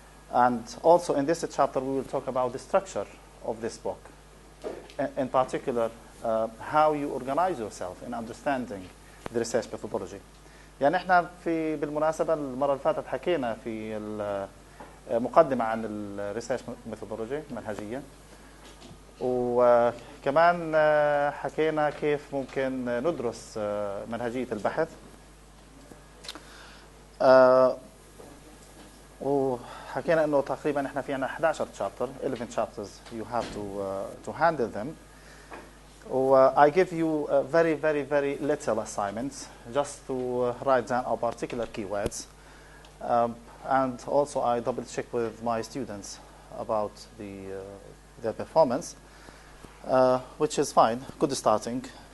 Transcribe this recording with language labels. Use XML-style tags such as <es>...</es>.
<en>And also in this chapter, we will talk about the structure of this book. In particular, how you organize yourself in understanding the research methodology.</en> <ar>يعني احنا بالمناسبة المرة اللي فاتت حكينا في مقدمة عن الريسيرش ميثودولوجي منهجية، وكمان حكينا كيف ممكن ندرس منهجية البحث، وحكينا انه تقريبا احنا في عنا 11</ar> <en>chapter 11 chapters you have to handle them. I give you very little assignments just to write down our particular keywords. And also I double check with my students about their performance, which is fine, good starting.</en>